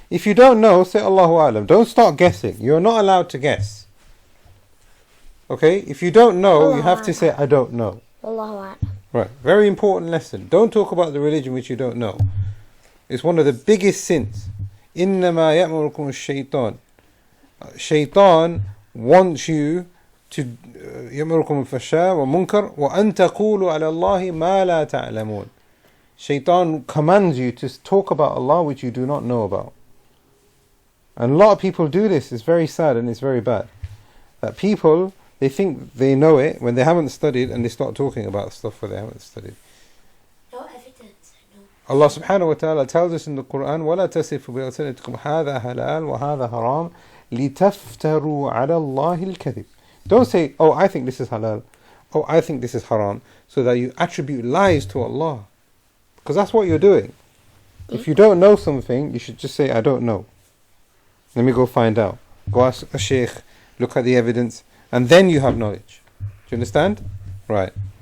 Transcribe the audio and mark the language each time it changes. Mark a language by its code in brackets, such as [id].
[en] If you don't know, say Allahu A'lam. Don't start guessing. You're not allowed to guess. Okay? If you don't know, you have to say, I don't know. [ar] Allahu Akbar. [en] Right. Very important lesson. Don't talk about the religion which you don't know. It's one of the biggest sins. [ar] إِنَّمَا يَأْمُرُكُمُ الشَّيْطَانِ. [en] Shaitan wants you to [ar] يَأْمُرُكُمُ الْفَحْشَاءِ وَالْمُنكَرِ وَأَن تَقُولُوا عَلَى اللَّهِ مَا لَا تَعْلَمُونَ. [en] Shaitan commands you to talk about Allah which you do not know about. And a lot of people do this. It's very sad and it's very bad. That people, they think they know it when they haven't studied, and they start talking about stuff where they haven't studied. No evidence. No. Allah subhanahu wa ta'ala tells us in the Quran, [ar] وَلَا تَصِفُوا بِأَلْسِنَتِكُمْ هَذَا حَلَالٌ وَهَذَا حَرَامٌ لِتَفْتَرُوا عَلَى اللَّهِ الْكَذِبِ. [en] Don't say, oh, I think this is halal. Oh, I think this is haram. So that you attribute lies to Allah. Because that's what you're doing. If you don't know something, you should just say, I don't know. Let me go find out. Go ask a sheikh, look at the evidence, and then you have knowledge. Do you understand? Right.